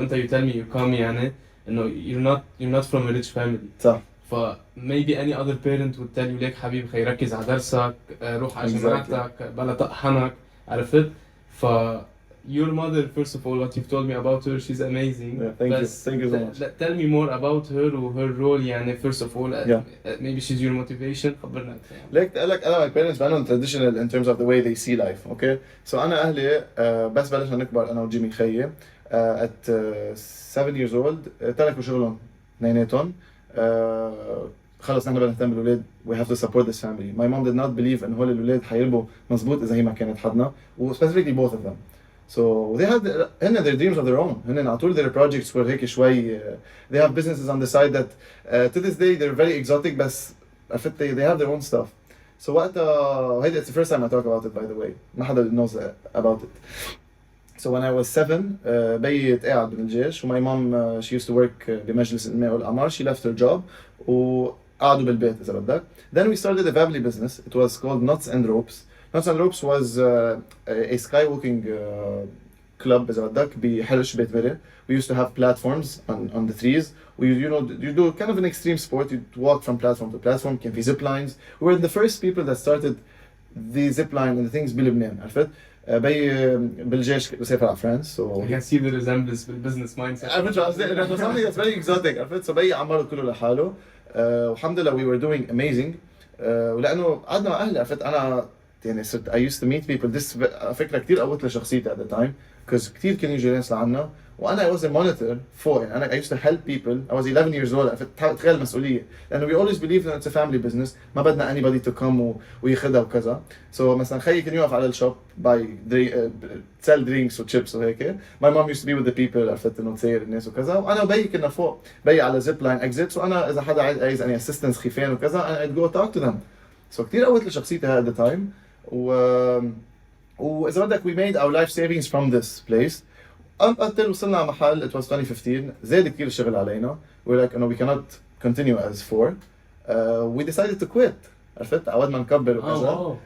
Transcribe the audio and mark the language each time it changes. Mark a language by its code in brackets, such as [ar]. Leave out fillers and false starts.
[en] أنت you tell me you come [ar] يعني إنه [en] you're not from a rich family. [ar] صح. ف [en] maybe any other parent would tell you [ar] ليك حبيبي خي ركز على درسك روح على جامعتك بلا طقحنك عرفت. [en] ف your mother, first of all, what you've told me about her, she's amazing. Yeah, thank you so much. Tell me more about her و her role يعني first of all. Yeah. Maybe she's your motivation. [ar] خبرنا أكثر. لك أنا [en] my parents بأنهم traditional in terms of the way they see life. Okay, so [ar] أنا أهلي بس بلشنا نكبر أنا وجيمي خيي [en] at 7 years old [ar] تركوا شغلهم اثنيناتهم. خلص نحن بدنا نهتم بالأولاد. [en] We have to support this family. My mom did not believe [ar] إن هول الأولاد حيربوا مزبوط إذا هي ما كانت حدنا و [en] specifically both of them. So they had their dreams of their own. [ar] هن على طول [en] their projects were [ar] هيك شوي [en] they have businesses on the side that to this day they're very exotic [ar] بس عرفت [en] they have their own stuff. So [ar] وقتها هيدا [en] it's the first time I talk about it by the way. [ar] ما حدا [en] knows about it. So when I was 7 [ar] بيي قاعد بالجيش [en] و my mom she used to work [ar] بمجلس الإنماء والأعمار. [en] She left her job [ar] وقعدوا بالبيت إذا بدك. [en] Then we started a family business. It was called Nuts and Ropes. Nuts and Ropes was a skywalking club [ar] إذا بدك بحرش بيت بري. [en] We used to have platforms on the trees. You do kind of an extreme sport. You walk from platform to platform. [ar] كان في [en] zip lines. We were the first people that started the zip line and the things [ar] بلبنان عرفت. بيي بالجيش بسافر على فرنسا. [en] So I can see the resemblance بالbusiness mindset. [ar] عرفت شو قصدي؟ إنه [en] something that's very exotic [ar] عرفت. So بيي عمره كله لحاله. [en] والحمد لله we were doing amazing. [ar] ولأنه قعدنا مع أهلي عرفت أنا يعني صرت [en] I used to meet people. [ar] This فكرة كتير قوت لشخصيتي [en] at the time because [ar] كتير كانوا يجوا ناس لعنا وأنا [en] I was a monitor [ar] فوق يعني أنا [en] I used to help people. I was 11 years old [ar] تخيل المسؤولية لأنه [en] we always believed that it's a family business [ar] ما بدنا [en] anybody to come [ar] وياخدها وكذا. So مثلا خيي كان يوقف على الشوب [en] buy sell drinks [ar] و chips وهيك. [en] My mom used to be with the people [ar] عرفت إنه تسير الناس وكذا وأنا وبيي كنا فوق بيي على [en] zip line exits [ar] وأنا إذا حدا عايز أني assistance خيفان وكذا [en] I'd go talk to them. So [ar] كتير قوت لشخصيتي [en] at the time. [ar] وإذا بدك [en] we made our life savings from this place until [ar] وصلنا على محل [en] it was 2015 [ar] زاد كتير الشغل علينا. [en] We're like we cannot continue as four. We decided to quit [ar] عرفت عود ما نكبر وكذا.